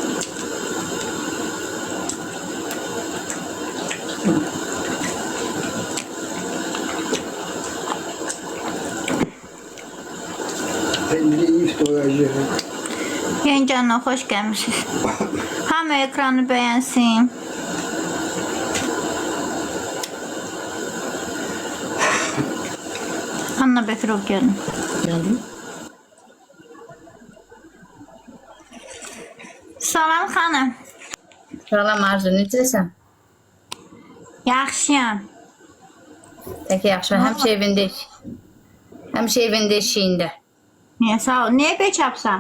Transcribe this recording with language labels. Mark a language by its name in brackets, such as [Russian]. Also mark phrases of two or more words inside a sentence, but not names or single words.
[Turkish] Şimdi iyi doyacağım. Yengenle hoş gelmişsiniz. Hamı ekranı beğensin. Anna Bekirov gelin. Geldim. [Azerbaijani] Salam xanım. Salam Arzu, necəsən? Yaxşıyam. Peki yaxşı, həmişə evindəyik. Həmişə evində işiyində. Niyə sağ ol? Niyə beçapsan?